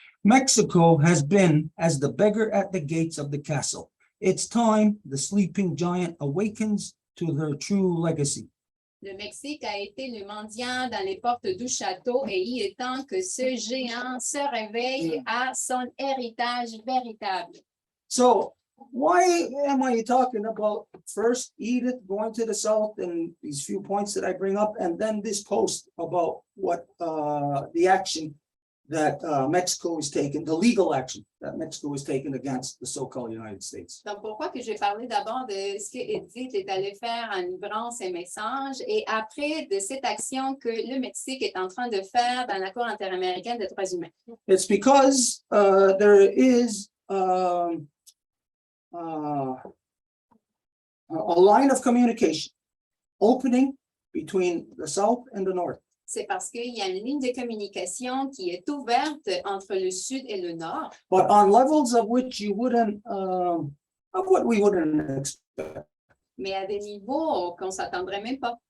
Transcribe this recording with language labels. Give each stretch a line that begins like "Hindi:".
English: Mexico has been as the beggar at the gates of the castle. It's time the sleeping giant awakens to their true legacy.
French: Le Mexique a été le mendiant dans les portes du château et il est temps que ce géant se réveille à son héritage véritable.
English: So why am I talking about first Edith going to the south and these few points that I bring up, and then this post about what the action that Mexico is taking, the legal action that Mexico is taking against the so-called United States?
French: Donc, pourquoi que j'ai parlé d'abord de ce que Edith est allée faire en livrant ses messages et après de cette action que le Mexique est en train de faire dans la Cour interaméricaine des droits humains?
English: It's because there is a line of communication opening between the South and the North.
French: C'est parce qu'il y a une ligne de communication qui est ouverte entre le Sud et le Nord.
English: But on levels of which you wouldn't, of what we wouldn't expect.
French: Mais à des niveaux qu'on ne s'attendrait même pas.